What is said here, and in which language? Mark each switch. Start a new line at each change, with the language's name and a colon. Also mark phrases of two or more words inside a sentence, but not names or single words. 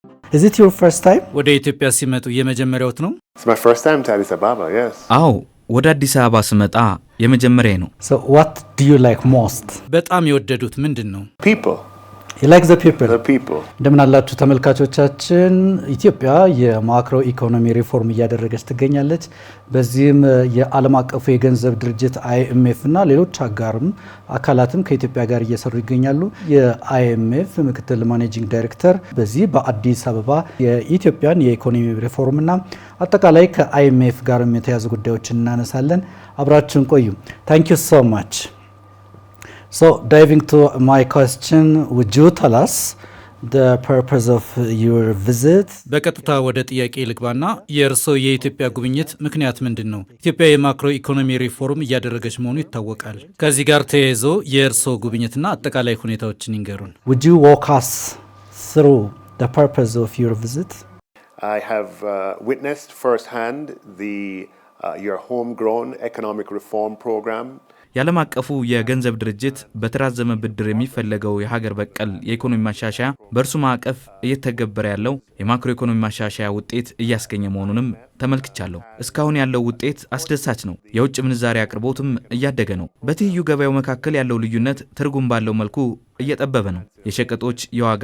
English: Is it your first time?
Amharic: ወደ ኢትዮጵያ ሲመጡ የመጀመሪያዎት ነው?
English: It's my first time to Addis Ababa, yes.
Amharic: አዎ ወደ አዲስ አበባ ስመጣ የመጀመሪያ ነው።
English: So what do you like most?
Amharic: በጣም የወደዱት ምንድነው?
English: People. You like the people? The people.
Amharic: እንደምን አላችሁ ተመልካቾቻችን። ኢትዮጵያ የማክሮ ኢኮኖሚ ሪፎርም እያደረገች ትገኛለች። በዚህም የዓለም አቀፉ የገንዘብ ድርጅት IMF እና ሌሎች አጋርም አካላትም ከኢትዮጵያ ጋር እየሰሩ ይገኛሉ። የIMF ምክትል ማኔጂንግ ዳይሬክተር በዚህ በአዲስ አበባ የኢትዮጵያን የኢኮኖሚ ሪፎርምና አጠቃላይ ከIMF ጋር የተያዙ ጉዳዮችን እናነሳለን። አብራችሁን ቆዩ።
English: Thank you so much. So diving to my question, would you tell us the purpose of your visit?
Amharic: በቀጥታ ወደ ጥያቄ ልግባና የእርሶ የኢትዮጵያ ጉብኝት ምክንያት ምንድነው? ኢትዮጵያ የማክሮ ኢኮኖሚ ሪፎርም እያደረገች መሆኑ ይታወቃል። ከዚህ ጋር ተያይዞ የእርሶ ጉብኝትና አጠቃላይ ሁኔታዎችን ይንገሩን።
English: Would you walk us through the purpose of your visit? I have witnessed firsthand your homegrown economic reform program.
Amharic: የዓለም አቀፉ የገንዘብ ድርጅት በተራዘመ ብድር የሚፈለገው የሀገር በቀል የኢኮኖሚ ማሻሻያ በእርሱ ማዕቀፍ እየተገበረ ያለው የማክሮ ኢኮኖሚ ማሻሻያ ውጤት እያስገኘ መሆኑንም ተመልክቻለሁ። እስካሁን ያለው ውጤት አስደሳች ነው። የውጭ ምንዛሪ አቅርቦትም እያደገ ነው። በትይዩ ገበያው መካከል ያለው ልዩነት ትርጉም ባለው መልኩ እየጠበበ ነው። የሸቀጦች የዋጋ